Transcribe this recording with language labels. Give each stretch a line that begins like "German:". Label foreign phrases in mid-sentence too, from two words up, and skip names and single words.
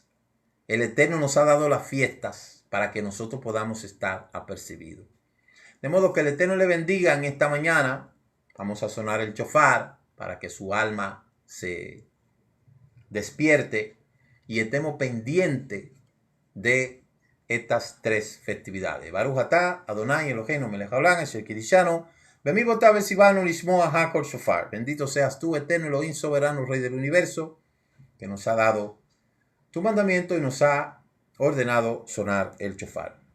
Spanish: El Eterno nos ha dado las fiestas para que nosotros podamos estar apercibidos. De modo que el Eterno le bendiga en esta mañana. Vamos a sonar el shofar para que su alma se despierte y estemos pendientes de estas tres festividades.
Hebrew: ברוך אתה, אדוני אלוהינו מלך העולם, אשר קדשנו, במצוותיו וצוונו לשמוע הקול שופר.
Spanish: Bendito seas tú, eterno Elohim soberano, Rey del universo, que nos ha dado tu mandamiento y nos ha ordenado sonar el shofar.